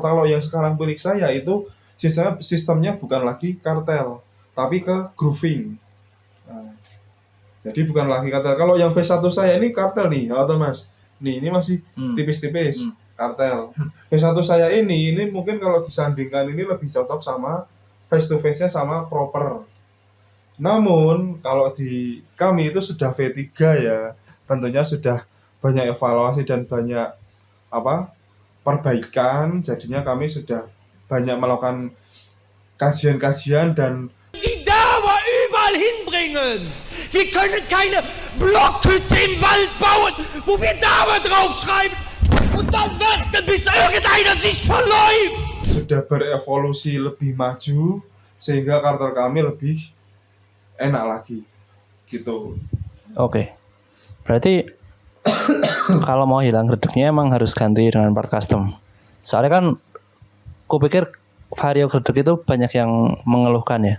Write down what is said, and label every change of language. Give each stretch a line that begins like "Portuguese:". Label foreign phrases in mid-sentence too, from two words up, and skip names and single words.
Indonesian: Kalau yang sekarang milik saya itu sistemnya bukan lagi kartel, tapi ke grooving. Nah, jadi bukan lagi kartel. Kalau yang V1 saya ini kartel nih, atau Mas. Nih, ini masih tipis-tipis kartel. V1 saya ini mungkin kalau disandingkan ini lebih cocok sama
English: face to face-
Indonesian: nya sama proper. Namun kalau di kami itu sudah V3 ya, tentunya sudah banyak evaluasi dan banyak perbaikan, jadinya kami sudah banyak melakukan kajian-kajian dan
German: Die Dauer überall hinbringen. Wir können keine Blockhütte im Wald bauen, wo wir Dauer draufschreiben und dann warten, bis irgendeiner sich verläuft.
Indonesian: sudah berevolusi lebih maju sehingga karakter kami lebih enak lagi gitu. Oke. Berarti kalau mau hilang gredeknya emang harus ganti dengan part custom. Soalnya kan kupikir Vario gredek itu banyak yang mengeluhkan ya.